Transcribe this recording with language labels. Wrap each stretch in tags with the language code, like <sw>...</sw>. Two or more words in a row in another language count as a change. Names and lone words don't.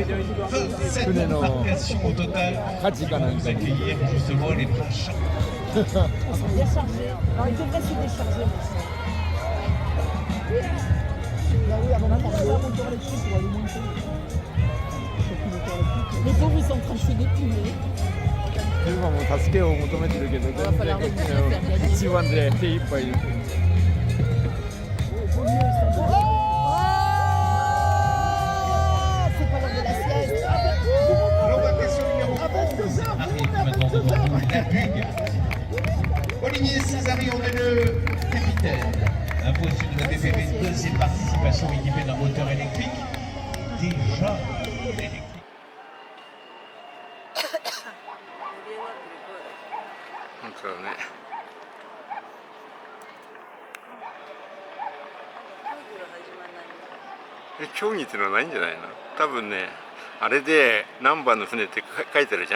<fr>27 embarcations au total qui vont vous accueillir justement les bras chargés. Bien chargé. Alors il devrait se décharger. Les pauvres ils sont en train de se dépiler.</fr> <ja>自分はもう助けを求めてるけど、全然こっちの一番で手一杯です。</ja> <fr>L'embarcation numéro 11 arrive maintenant devant nous, la Bugue. Olivier Césari en est le capitaine. Imposé de la BPV, deuxième participation équipée d'un moteur électrique. Déjà électrique.</fr> <ja>本当だね。競技っていうのはないんじゃないの？多分ね、あれで何番の船って書いてあるじゃん。</ja>